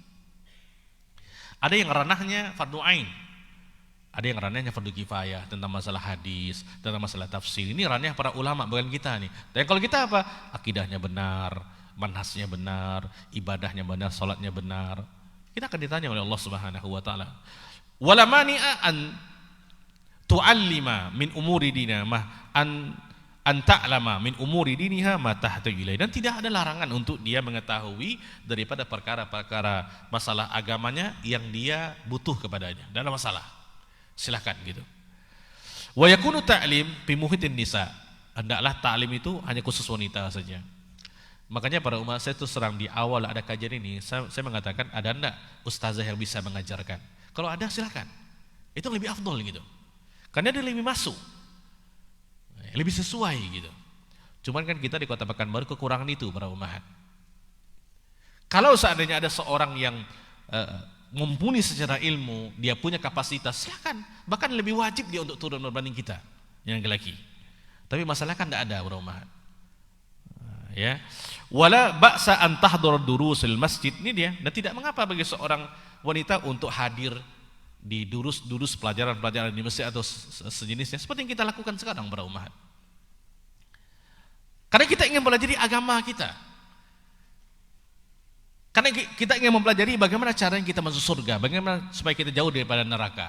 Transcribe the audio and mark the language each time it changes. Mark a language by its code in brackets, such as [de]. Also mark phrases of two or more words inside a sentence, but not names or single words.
[id] Ada yang ranahnya fardu ain, ada yang ranahnya fardu kifayah, tentang masalah hadis, tentang masalah tafsir. Ini ranahnya para ulama, bukan kita nih. Dan kalau kita apa? Akidahnya benar, manhajnya benar, ibadahnya benar, salatnya benar. Kita akan ditanya oleh Allah [ar] سبحانه وتعالى ولا مانع أن تتعلم من أمور دين ما أن تتعلم من أمور دينها ما تحتاج إليه, [id] dan tidak ada larangan untuk dia mengetahui daripada perkara-perkara masalah agamanya yang dia butuh kepadanya. Tidak ada masalah. Silakan gitu. [ar] ويكون تعليم في محيط النساء. [id] Hendaklah ta'lim itu hanya khusus wanita saja. Makanya para umat saya itu serang di awal ada kajian ini, saya mengatakan ada enggak ustazah yang bisa mengajarkan? Kalau ada silakan. Itu lebih afdol gitu. Karena dia lebih masuk, lebih sesuai gitu. Cuman kan kita di Kota Pekanbaru kekurangan itu para umat. Kalau seandainya ada seorang yang mumpuni secara ilmu, dia punya kapasitas, silakan. Bahkan lebih wajib dia untuk turun berbanding kita yang laki-laki. Tapi masalah kan tidak ada para umat. Ya, [ar] ولا بأس أن تحضر دروس المسجد, [id] ini dia. Dan tidak mengapa bagi seorang wanita untuk hadir di durus pelajaran-pelajaran di masjid atau sejenisnya, seperti yang kita lakukan sekarang para umat. Karena kita ingin mempelajari agama kita. Karena kita ingin mempelajari bagaimana caranya kita masuk surga, bagaimana supaya kita jauh daripada neraka.